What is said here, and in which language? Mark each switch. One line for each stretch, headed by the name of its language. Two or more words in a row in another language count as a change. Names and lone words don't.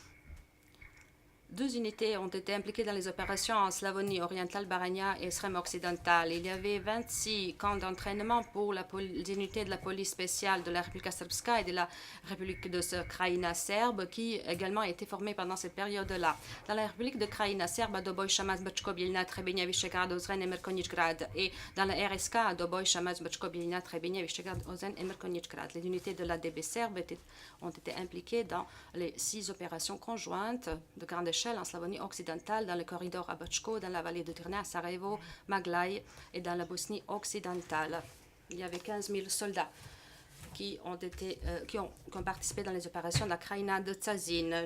French: 2 unités ont été impliquées dans les opérations en Slavonie orientale, Baranja et Srem occidentale. Il y avait 26 camps d'entraînement pour les unités de la police spéciale de la République Srpska et de la République de Krajina serbe qui également étaient formés pendant cette période-là. Dans la République de Krajina serbe, à Doboj, Šamac, Brčko, Bijeljina, Trebinje, Višegrad, Ozren et Mrkonjić-Grad. Et dans la RSK, à Doboj, Šamac, Brčko, Bijeljina, Trebinje, Višegrad, Ozren et Mrkonjić-Grad. Les unités de l'ADB serbe ont été impliquées dans les 6 opérations conjointes de grande échelle en Slavonie occidentale, dans le corridor à Brčko, dans la vallée de Tirna, à Sarajevo, Maglaj et dans la Bosnie occidentale. Il y avait 15 000 soldats qui ont participé dans les opérations de la Krajina de Zazin.